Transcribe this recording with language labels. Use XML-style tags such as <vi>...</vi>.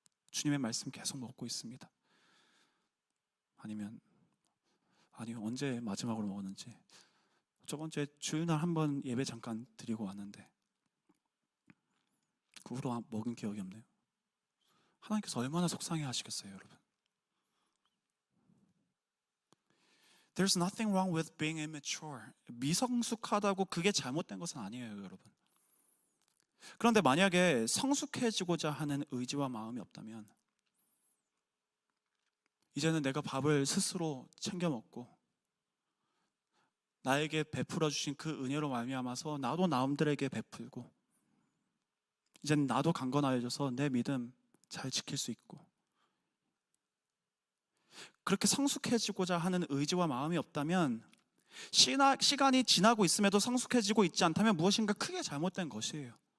<ko>주님의 말씀 계속 먹고 있습니다. 아니면 언제 마지막으로 먹었는지, 저번 주에 주일날 한번 예배 잠깐 드리고 왔는데 그 후로 먹은 기억이 없네요. 하나님께서 얼마나 속상해 하시겠어요, 여러분.</ko> <en>There's nothing wrong with being immature.</en> <ko>미성숙하다고 그게 잘못된 것은 아니에요, 여러분. 그런데 만약에 성숙해지고자 하는 의지와 마음이 없다면, 이제는 내가 밥을 스스로 챙겨 먹고 나에게 베풀어 주신 그 은혜로 말미암아서 나도 남들에게 베풀고, 이제는 나도 강건하여져서 내 믿음 잘 지킬 수 있고, 그렇게 성숙해지고자 하는 의지와 마음이 없다면, 시간이 지나고 있음에도 성숙해지고 있지 않다면 무엇인가 크게 잘못된 것이에요.</ko>